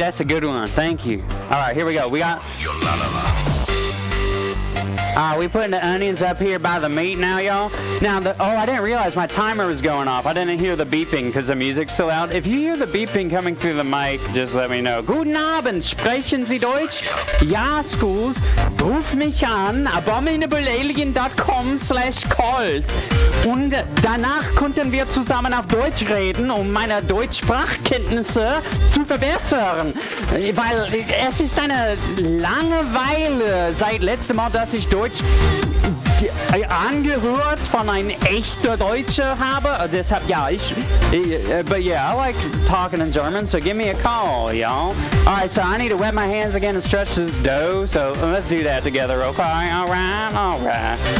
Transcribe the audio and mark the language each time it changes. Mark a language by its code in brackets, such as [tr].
[en] That's a good one. Thank you. All right, here we go. We got... Your La La La. We putting the onions up here by the meat now, y'all. Now, I didn't realize my timer was going off. I didn't hear the beeping because the music's so loud. If you hear the beeping coming through the mic, just let me know. [de] Guten Abend, sprechen Sie Deutsch? Ja, Schools. Ruf mich an, abominablealien.com/calls. Und danach konnten wir zusammen auf Deutsch reden, um meine Deutschsprachkenntnisse zu verbessern. Weil es ist eine Langeweile seit letztem Mal, dass ich Deutsch angehört von einem echten Deutscher habe. Deshalb, ja, [en] but yeah, I like talking in German, so give me a call, y'all. Alright, so I need to wet my hands again and stretch this dough, so let's do that together, okay? Alright.